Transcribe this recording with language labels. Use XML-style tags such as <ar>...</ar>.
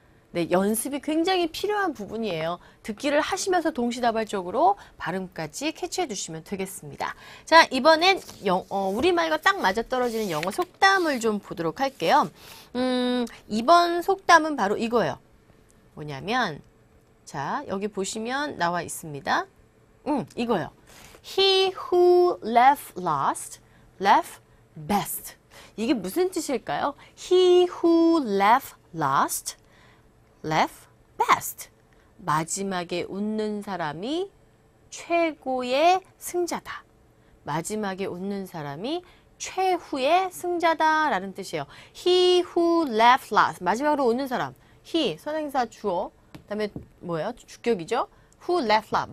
<ko>네, 연습이 굉장히 필요한 부분이에요. 듣기를 하시면서 동시다발적으로 발음까지 캐치해 주시면 되겠습니다. 자, 이번엔 우리말과 딱 맞아떨어지는 영어 속담을 좀 보도록 할게요. 이번 속담은 바로 이거예요. 뭐냐면, 자, 여기 보시면 나와 있습니다. 이거예요.</ko> <en>He who laugh last, laugh best.</en> <ko>이게 무슨 뜻일까요?</ko> <en>He who laugh last, laugh best.</en> <ko>마지막에 웃는 사람이 최고의 승자다. 마지막에 웃는 사람이 최후의 승자다라는 뜻이에요.</ko> <en>He who laugh last.</en> <ko>마지막으로 웃는 사람. he, 선행사 주어. 그다음에 뭐예요? 주격이죠.</ko> <en>who laugh last.</en>